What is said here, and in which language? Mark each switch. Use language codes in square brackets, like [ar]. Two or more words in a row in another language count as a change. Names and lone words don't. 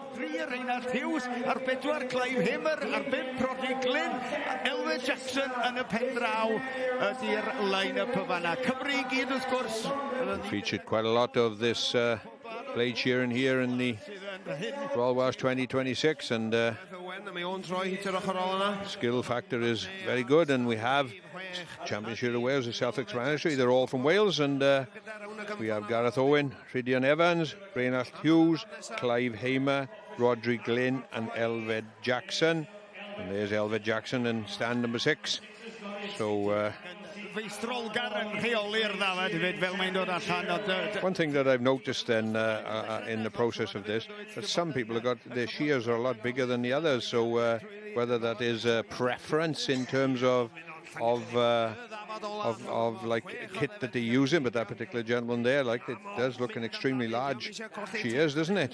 [en] Featured quite a lot of this blade shearing here in the Royal Welsh 2026, and skill factor is very good, and we have Champion Shearer of Wales is self-explanatory. They're all from Wales, and we have Gareth Owen, Rhydian Evans, Prynhawn Hughes, Clive Hamer, Rodri Glyn and Elfed Jackson. And there's Elfed Jackson in stand number 6. So one thing that I've noticed then in the process of this, that some people have got their shears are a lot bigger than the others, so whether that is a preference in terms of like kit that they're using, but that particular gentleman there, like, it does look an extremely large shears, doesn't it?